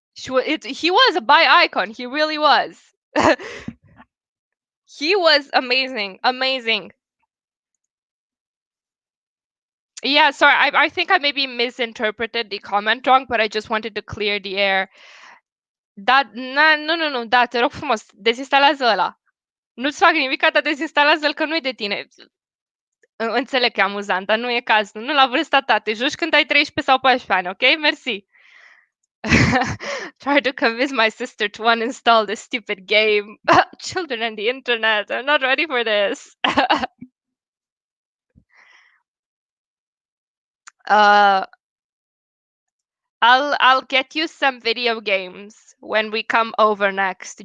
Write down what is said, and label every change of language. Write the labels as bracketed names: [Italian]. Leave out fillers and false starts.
[English] He was a bi icon. He really was. He was amazing, amazing. Yeah, sorry, I think I maybe misinterpreted the comment wrong, but I just wanted to clear the air. [Romanian] Da, nu, da, te rog frumos, dezinstalează ăla. Nu-ți fac nimic, dar dezinstalează-l că nu-i de tine. Înțeleg că e amuzant, dar nu e cazul. Nu la vârsta ta, te joci când ai 13 sau 14 ani, ok? Mersi. [English] Try to convince my sister to uninstall this stupid game. Children and the internet. I'm not ready for this. uh, I'll get you some video games when we come over next.